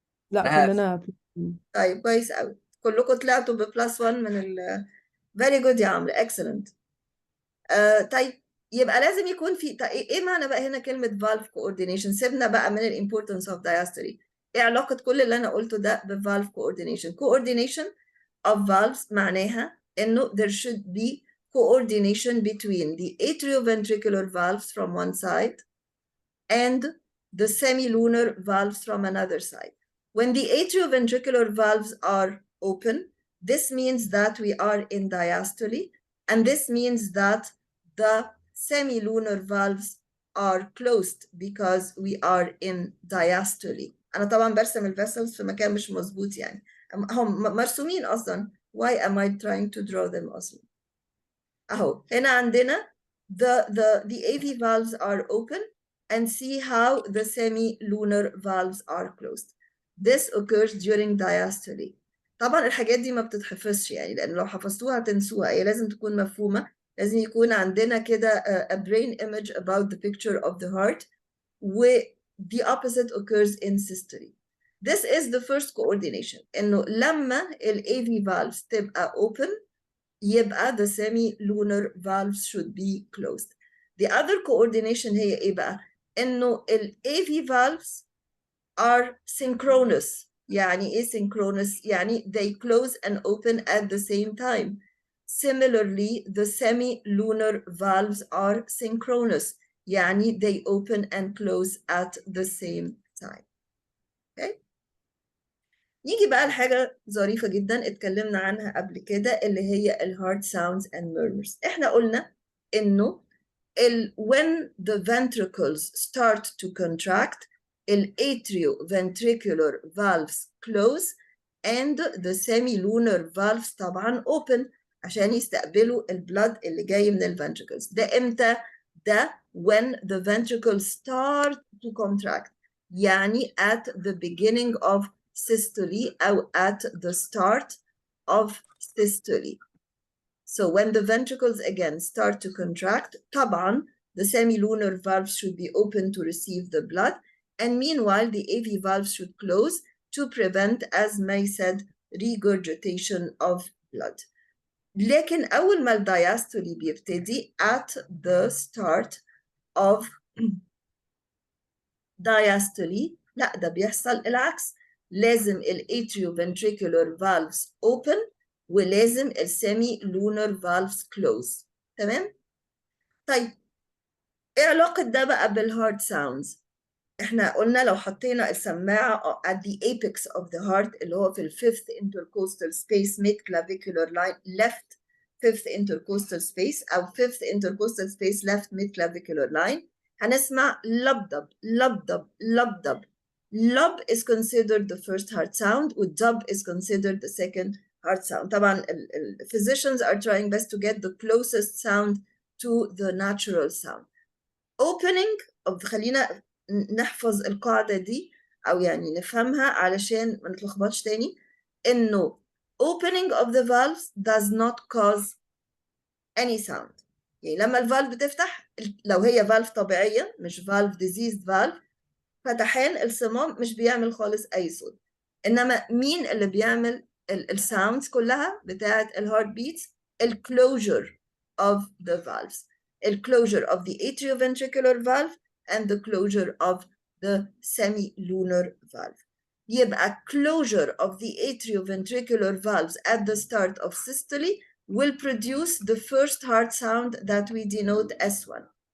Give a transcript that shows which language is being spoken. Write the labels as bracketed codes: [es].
[ar] لا كلنا طيب كويس قوي. كلكم طلعتوا ب+1 من ال [en] very good [ar] يا عمرو. [en] excellent. [ar] طيب يبقى لازم يكون في ايه معنى بقى هنا كلمة valve coordination؟ سيبنا بقى من ال [en] importance of diastole. [ar] ايه علاقة كل اللي انا قلته ده ب [en] valve coordination؟ coordination of valves [ar] معناها انه [en] there should be coordination between the atrioventricular valves from one side and the semilunar valves from another side. When the atrioventricular valves are open, this means that we are in diastole, and this means that the semilunar valves are closed because we are in diastole. [ar] أنا طبعا برسم الفيسلز في مكان مش مظبوط يعني. هم مرسومين أصلا. [en] Why am I trying to draw them [ar] أصلا؟ أهو هنا عندنا [en] the AV valves are open and see how the semilunar valves are closed. This occurs during diastole. [ar] طبعا الحاجات دي ما بتتحفظش يعني لأن لو حفظتوها تنسوها. هي لازم تكون مفهومة. لازم يكون عندنا كده [en] a brain image about the picture of the heart. The opposite occurs in systole. This is the first coordination. [ar] إنه لما ال [en] AV valves تبقى open يبقى the semilunar valves should be closed. The other coordination [ar] هي إيه بقى؟ إنه ال [en] AV valves are synchronous. [ar] يعني إيه [en] synchronous؟ يعني they close and open at the same time. Similarly, the semilunar valves are synchronous. يعني they open and close at the same time. Okay? [ar] نيجي بقى لحاجة ظريفة جدا اتكلمنا عنها قبل كده اللي هي ال [en] heart sounds and murmurs. [ar] احنا قلنا إنه [en] when the ventricles start to contract, ال atrioventricular valves close and the semilunar valves طبعا open [ar] عشان يستقبلوا البلد اللي جاي من [en] الventricles. [ar] ده امتى؟ ده [en] when the ventricles start to contract. يعني at the beginning of systole أو at the start of systole. So when the ventricles again start to contract, طبعا the semilunar valves should be open to receive the blood, and meanwhile the AV valves should close to prevent, as May said, regurgitation of blood. [ar] لكن أول ما الدايستولي بيبتدي at the start of diastole لا ده بيحصل العكس. [en] لازم ال atrioventricular valves open ولازم ال semi-lunar valves close. [ar] تمام؟ طيب ايه علاقة ده بقى بالهارت ساوندز؟ احنا قلنا لو حطينا السماعة [en] at the apex of the heart [ar] اللي هو في ال [en] fifth intercostal space mid clavicular line left fifth intercostal space [ar] أو fifth intercostal space left mid clavicular line هنسمع لبدب لبدب لبدب. [en] Lub is considered the first heart sound و dub is considered the second heart sound. طبعا ال physicians are trying best to get the closest sound to the natural sound. [ar] Opening of خلينا نحفظ القاعدة دي أو يعني نفهمها علشان ما نتلخبطش تاني إنه [en] opening of the valves does not cause any sound. [ar] يعني لما الفالف بتفتح لو هي فالف طبيعية مش فالف [en] diseased valve [ar] فتحان الصمام مش بيعمل خالص أي صوت. إنما مين اللي بيعمل الساوندز كلها بتاعت الهارت بيتس؟ الكلوجر of the valves. [en] الكلوجر of the atrioventricular valve and the closure of the semi-lunar valve. يبقى closure of the atrioventricular valves at the start of systole will produce the first heart sound that we denote S1.